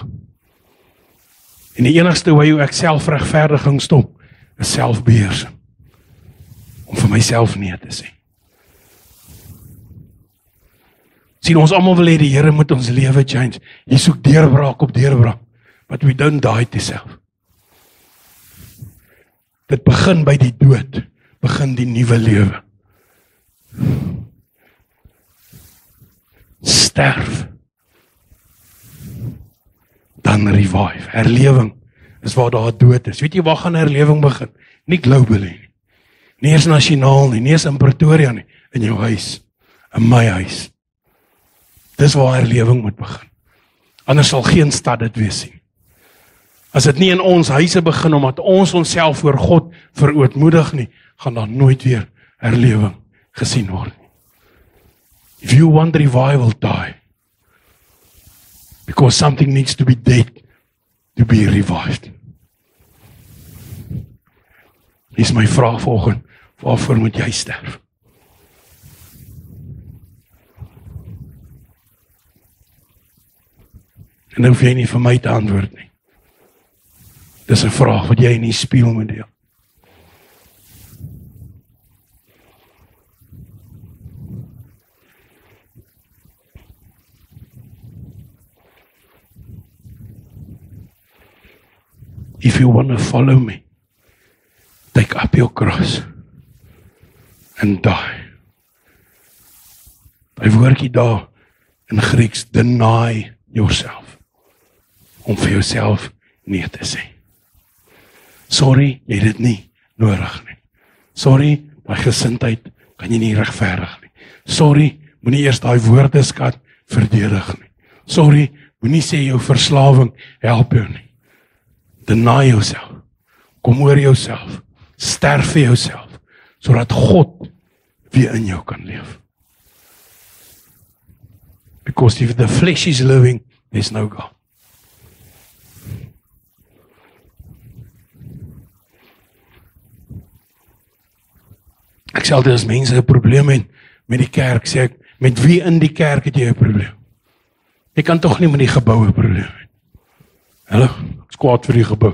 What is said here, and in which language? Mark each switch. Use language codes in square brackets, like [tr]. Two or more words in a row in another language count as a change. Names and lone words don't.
[af] En die enigste hoe ek selfregverdiging stop, is selfbeheersing. Om vir myself nee te sê. Sien, ons almal wil hê die Here moet ons lewe change. Jy soek deurbraak op deurbraak. [en] But we don't die to self. [af] Dit begin by die dood, begin die nuwe lewe. Sterf. Dan revive. Herlewing is waar daar dood is. Weet jy waar gaan herlewing begin? Nie globally nie. Nie eens nasionaal nie, nie eens in Pretoria nie, in jou huis, in my huis. Dis waar herlewing moet begin. Anders sal geen stad dit wees nie. As dit nie in ons huise begin, omdat ons onsself voor God verootmoedig nie, gaan daar nooit weer herlewing gesien word nie. [en] If you want revival, die. Because something needs to be dead to be revived. [af] Dis my vraag vanoggend, waarvoor moet jy sterf? En dan hoef jy nie vir my te antwoord nie. Dis 'n vraag wat jy in die spieël moet deel. [en] If you want to follow me, take up your cross and die. [af] Hy woordjie daar in Grieks, [en] deny yourself. [af] Om vir jouself nee te sê. Sorry, jy het dit nie nodig nie. Sorry, daai gesindheid kan jy nie regverdig nie. Sorry, moenie eers daai woordeskat verdedig nie. Sorry, moenie sê jou verslawing help jou nie. [en] Deny yourself. [af] Kom oor jouself. Sterf vir jouself, sodat God weer in jou kan leef. [en] Because if the flesh is living, there's no God. [af] Ek sê altyd as mense 'n probleem het met die kerk, sê ek, met wie in die kerk het jy 'n probleem? Jy kan tog nie met die gebou 'n probleem hê. Hallo, ek is kwaad vir die gebou.